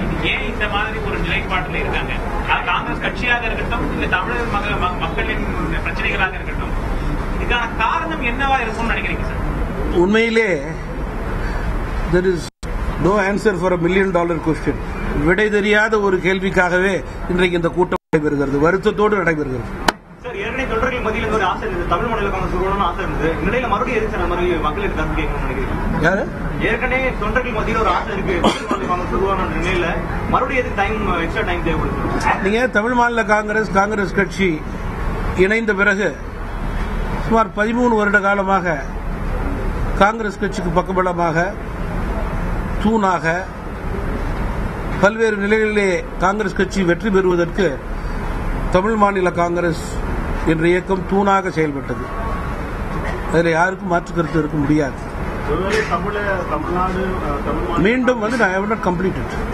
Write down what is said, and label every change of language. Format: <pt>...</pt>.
<ta>ஏன் இந்த மாதிரி ஒரு நிலைப்பாட்டில் இருக்காங்க? காங்கிரஸ் கட்சியாக இருக்கட்டும், இல்ல தமிழக மக்களின் பிரச்சனைகளாக இருக்கட்டும், இதுக்கான காரணம் என்னவா இருக்கும்னு நினைக்கிறீங்க சார்? உண்மையிலே</ta> <en>there is no answer for $1 million question.</en> <ta>விடை தெரியாத ஒரு கேள்விக்காகவே இன்றைக்கு இந்த கூட்டம் நடைபெறுகிறது, வருத்தத்தோடு நடைபெறுகிறது. சார், ஏற்கனவே தொண்டர்கள் மத்தியில் ஒரு ஆசை இருந்தது, தமிழ் மாநில காங்கிரஸ் உருவான ஆசை இருந்தது. இடையில மறுபடியும் எதுக்கு சார் மறுபடியும் மக்களுக்கு கருத்து கேட்கணும்னு நினைக்கிறீங்க? யாரு? ஏற்கனவே தொண்டர்கள் மத்தியில் ஒரு ஆசை இருக்கு, தமிழ் மாநில காங்கிரஸ் உருவான நிலையில மறுபடியும் எதுக்கு எக்ஸ்ட்ரா டைம் தேவைப்படுது? நீங்க தமிழ் மாநில காங்கிரஸ் கட்சி இணைந்த பிறகு சுமார் 13 வருட காலமாக காங்கிரஸ் கட்சிக்கு பக்கபலமாக தூணாக பல்வேறு நிலைகளிலே காங்கிரஸ் கட்சி வெற்றி பெறுவதற்கு தமிழ் மாநில காங்கிரஸ் என்ற இயக்கம் தூணாக செயல்பட்டது. அதில் யாருக்கும் மாற்று கருத்து இருக்க முடியாது. மீண்டும் வந்து</ta> <en>I have not completed.</en>